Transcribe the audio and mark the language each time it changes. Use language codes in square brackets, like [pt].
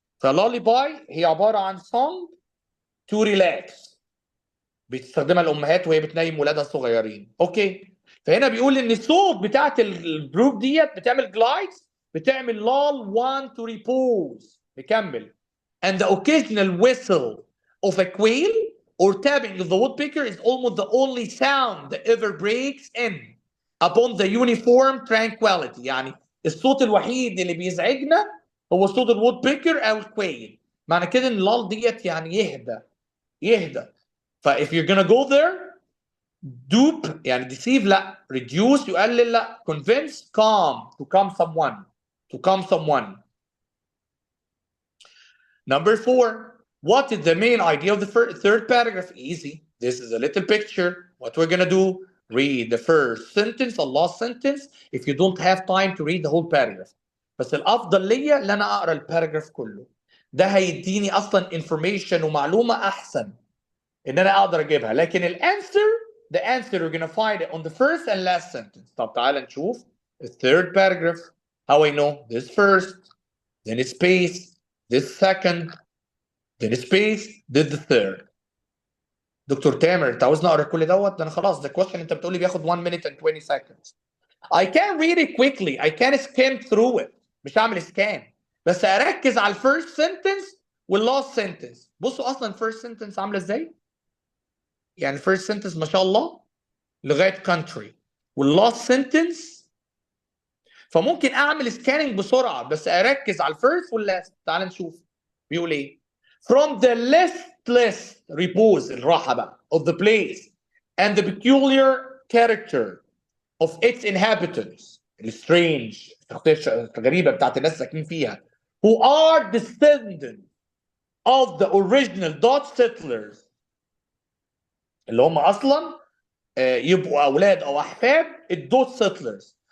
[ar] فلاليباي هي عبارة عن [en] song to relax. [ar] بتستخدمها الامهات وهي بتنيم ولادها الصغيرين. اوكي. فهنا بيقول ان الصوت بتاعت الجروب ديت بتعمل جلايدز، بتعمل لال [en] one to repose. [ar] نكمل. [en] And the occasional whistle of a quail or tapping of the woodpecker is almost the only sound that ever breaks in upon the uniform tranquility. [ar] يعني الصوت الوحيد اللي بيزعجنا هو صوت الوودبيكر او الكويل. معنى كده ان اللال ديت يعني يهدى. [en] ف if you're gonna go there, dupe [ar] يعني [en] deceive لا، reduce [ar] يقلل لا، [en] convince calm to calm someone. Number 4, what is the main idea of the third paragraph? Easy. This is a little picture. What we're gonna do, read the first sentence and last sentence if you don't have time to read the whole paragraph. [ar] بس الافضل ليا ان انا اقرا الباراجراف كله. ده هيديني اصلا information ومعلومه احسن ان انا اقدر اجيبها. لكن [en] the answer we're gonna find it on the first and last sentence. [ar] طب تعال نشوف [en] the third paragraph. How I know this first, then space, this second, then space, then the third. [ar] دكتور تامر انت عاوزني اقرا كل دوت؟ ده انا خلاص ده question انت بتقولي بياخد [en] 1 minute and 20 seconds. I can read it quickly. I can skim through it. [ar] مش هعمل scan. بس اركز على الفيرست sentence واللاست sentence. بصوا اصلا first sentence عامله ازاي؟ يعني first sentence ما شاء الله لغايه country واللاست sentence فممكن اعمل سكاننج بسرعه بس اركز على الفيرست واللاست. تعال نشوف بيقول ايه. [en] From the listless repose [ar] الراحه بقى [en] of the place and the peculiar character of its inhabitants [ar] السترينج الغريبه بتاعت الناس ساكنين فيها [en] who are descendants of the original Dutch settlers [ar] اللي هم اصلا يبقوا اولاد او احفاد الدوت [en] settlers.